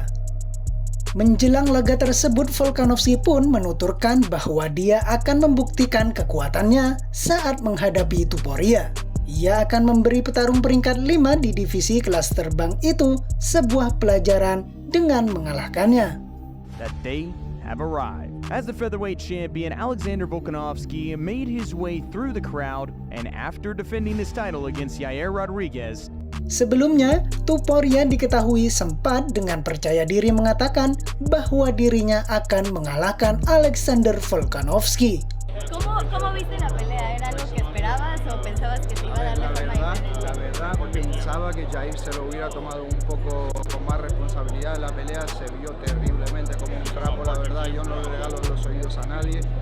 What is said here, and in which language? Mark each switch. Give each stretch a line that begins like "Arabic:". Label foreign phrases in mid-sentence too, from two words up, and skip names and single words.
Indonesian: Menjelang laga tersebut, Volkanovski pun menuturkan bahwa dia akan membuktikan kekuatannya saat menghadapi Topuria. Ia akan memberi petarung peringkat 5 di divisi kelas terbang itu sebuah pelajaran dengan mengalahkannya.
English: That day have arrived. As the featherweight champion, Alexander Volkanovski made his way through the crowd, and after defending his title against Yair Rodriguez,
Indonesian: sebelumnya, Topuria diketahui sempat dengan percaya diri mengatakan bahwa dirinya akan mengalahkan Alexander Volkanovski.
Spanish: ¿Cómo viste la pelea? ¿Era algo que esperabas o pensabas que te iba a dar de forma diferente? La verdad, pensaba que Jair se lo hubiera tomado un poco con más responsabilidad. La pelea se vio terriblemente como un trapo, la verdad. Yo no le regalo los oídos a nadie.